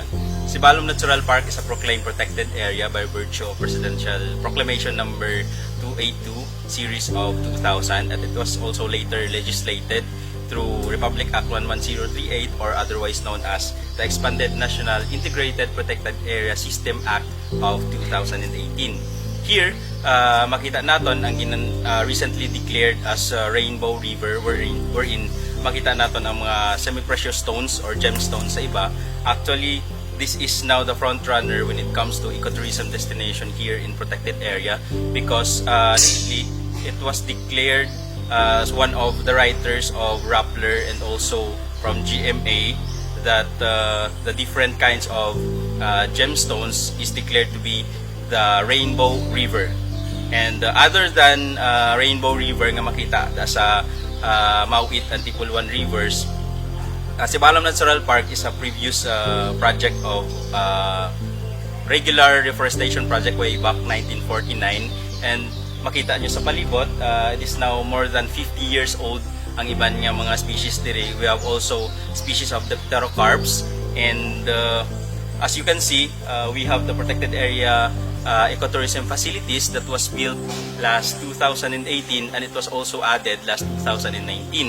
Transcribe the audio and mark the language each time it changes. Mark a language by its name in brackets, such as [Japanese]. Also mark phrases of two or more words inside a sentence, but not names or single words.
[English] Sibalom Natural Park is a proclaimed protected area by virtue of Presidential Proclamation number 282 series of 2000, and it was also later legislated through Republic Act 11038, or otherwise known as the Expanded National Integrated Protected Area System Act of 2018. Here, [Hiligaynon] makita naton ang [English] recently declared as Rainbow River, [Hiligaynon] wherein makita naton ang mga [English] semi-precious stones or gemstones [Hiligaynon] sa iba. [English] Actually, this is now the front runner when it comes to ecotourism destination here in protected area, because lately it was declared as one of the writers of Rappler and also from GMA that the different kinds of gemstones is declared to be the Rainbow River. And other than Rainbow River [Hiligaynon] nga makita sa Mauit [English] and Tipulwan rivers, Sibalom Natural Park is a previous project of regular reforestation project way back 1949, and [Hiligaynon] makita nyo sa palibot, [English] it is now more than 50 years old [Hiligaynon] ang iban nga mga species diri. [English] We have also species of the pterocarps, and as you can see, we have the protected area ecotourism facilities that was built last 2018, and it was also added last 2019.